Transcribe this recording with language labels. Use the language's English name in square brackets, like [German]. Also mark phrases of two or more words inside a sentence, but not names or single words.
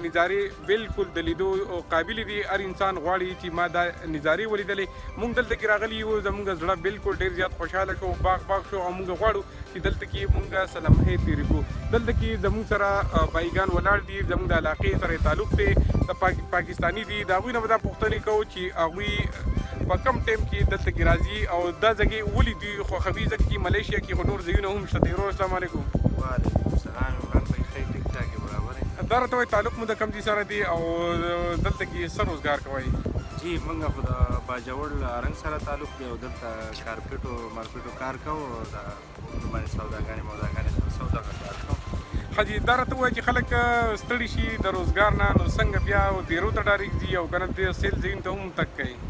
[Pashto] نظارې بالکل د لیدو قابلې دي هر انسان غواړي چې ما دا نظارې ولیدلې موږ دلته کې راغلي یو زموږ زړه بالکل ډېر زیات خوشحاله شو باغ شو او موږ غواړو چې دلته کې موږ څه لمحې تېرې کړو دلته کې زموږ سره بایګان ولاړ دي زموږ د علاقې سره تعلق دی د پاکستاني دي د هغوی نه به دا پوښتنې کوو چې هغوی په کم ټایم کې دلته کې راځي او دا ځای ولې دوی خوښوي ځکه چې ملیشیا کې خو نور ځایونه هم شته ورور [Arabic] السلام علیکم وعلیکم السلام [Urdu] عمران بھائی خیر ٹھیک ٹھاک ہے برابر ہے [Pashto] دا راته وایي تعلق مو د کوم ځای سره دی او دلته کې څه روزګار کوئ جی موږ خو د باجوړ رنګ سره تعلق دی او دلته کارپېټو مارکېټو کار کوو او د باندې سوداګانې موداګانې سودا کار کوو حاجي دا راته وایي چې خلک ستړي شي د روزګار نه نو څنګه بیا دیرو ته ډارېږي ځي او که نه د سیل ځایونو ته هم تګ کوي